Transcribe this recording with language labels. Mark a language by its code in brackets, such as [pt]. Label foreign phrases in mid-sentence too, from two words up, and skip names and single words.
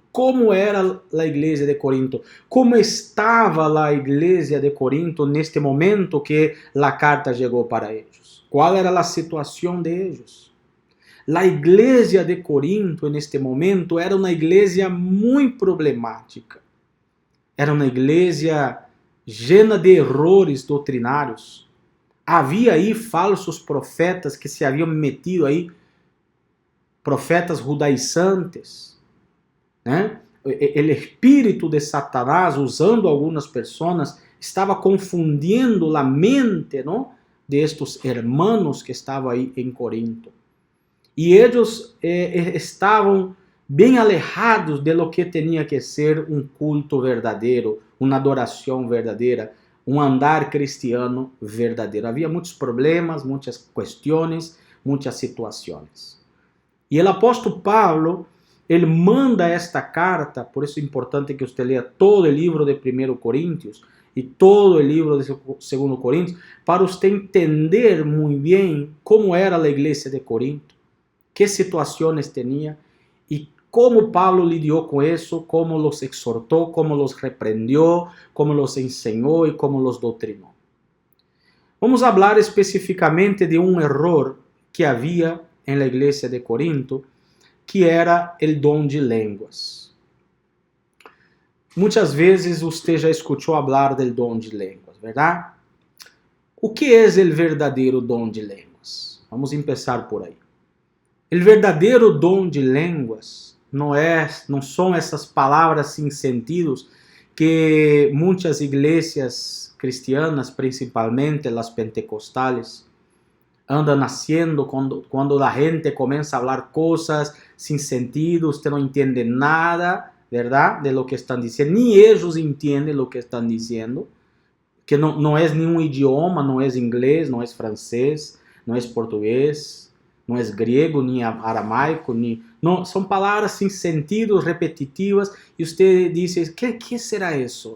[pt] Como era a igreja de Corinto? Como estava a igreja de Corinto neste momento que a carta chegou para eles? Qual era a situação de eles? A igreja de Corinto neste momento era uma igreja muito problemática. Era uma igreja [es] llena de errores [pt] doutrinários. Havia aí falsos profetas que se haviam metido aí, profetas judaizantes, né? O espírito de Satanás, usando algumas pessoas, estava confundindo a mente, ¿no?, [es] de estos hermanos [pt] que estavam aí em Corinto. E eles estavam bem [es] alejados de lo que [pt] tinha que ser um culto verdadeiro, uma adoração verdadeira, um andar cristiano verdadeiro. Havia muitos problemas, muitas questões, muitas situações. E o apóstolo Pablo, ele manda esta carta, por isso é importante que você leia todo o livro de 1 Coríntios e todo o livro de 2 Coríntios, para você entender muito bem como era a igreja de Corinto, que situações tinha e como Pablo lidiou com isso, como los exortou, como los repreendió, como los ensinou e como los doutrinou. Vamos falar especificamente de um erro que havia em la igreja de Corinto, que era o dom de línguas. Muitas vezes você já escutou falar do dom de línguas, verdade? O que é o verdadeiro dom de línguas? Vamos começar por aí. O verdadeiro dom de línguas não são essas palavras sem sentidos que muitas igrejas cristianas, [es] principalmente las pentecostales, andan haciendo cuando la gente comienza a hablar cosas sin sentido, usted no entiende nada, ¿verdad? De lo que están diciendo, ni ellos entienden lo que están diciendo, que no es ni un idioma, no es inglés, no es francés, no es portugués, no es griego, ni aramaico, no, son palabras sin sentido, repetitivas, y usted dice, ¿qué será eso?